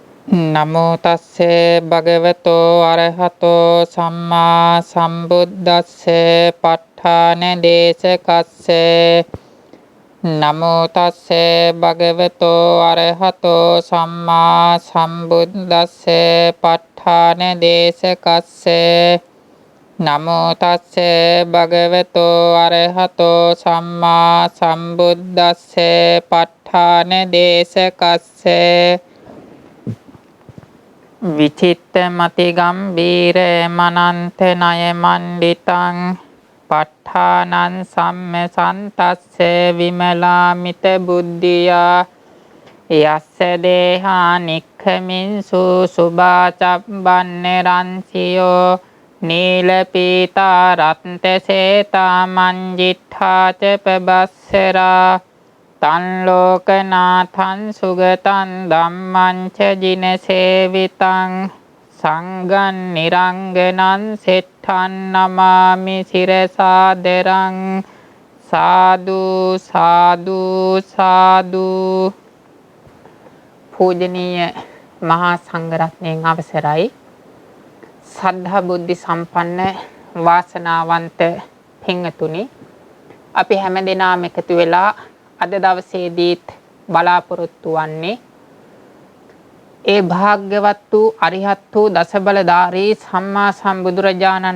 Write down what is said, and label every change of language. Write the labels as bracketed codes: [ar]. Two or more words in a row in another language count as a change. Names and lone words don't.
[pi] නමෝ තස්සේ භගවතෝ අරහතෝ සම්මා සම්බුද්දස්සේ ප ဋ ාණ දේශකස්සේ නමෝ තස්සේ භගවතෝ අරහතෝ සම්මා සම්බුද්දස්සේ ප ဋ ාණ දේශකස්සේ නමෝ තස්සේ භගවතෝ අරහතෝ සම්මා සම්බුද්දස්සේ ප ဋ ාණ දේශකස්සේ විචිත්ත මති ගම්බීර මනන්ත ණය මණ්ඩිතං ප ဋ ාණං සම්ම සන්තස්සේ විමලාමිත බුද්ධියා යස්ස දේහා නික්ඛමින්සු සුභාචබ්බන්න රන්සියෝ නීල පීතා රත්ත සේතා මංජිත්ථා ච පබස්සරා තන් ලෝකනාථං සුගතං ධම්මං ච ජින සේවිතං සංඝං නිරංගනං සෙට්ඨං නමාමි සිරසාදරං සාදු සාදු සාදු. [si] පූජනීය මහා සංඝරත්නයන් අවසරයි. සද්ධා බුද්ධි සම්පන්න වාසනාවන්ත පින්තුනි, අපි හැමදෙනාම එකතු වෙලා අද දවසේදීත් බලාපොරොත්තු වන්නේ ඒ භාග්‍යවත් වූ අරිහත් වූ දසබලධාරී සම්මා සම්බුදුරජාණන්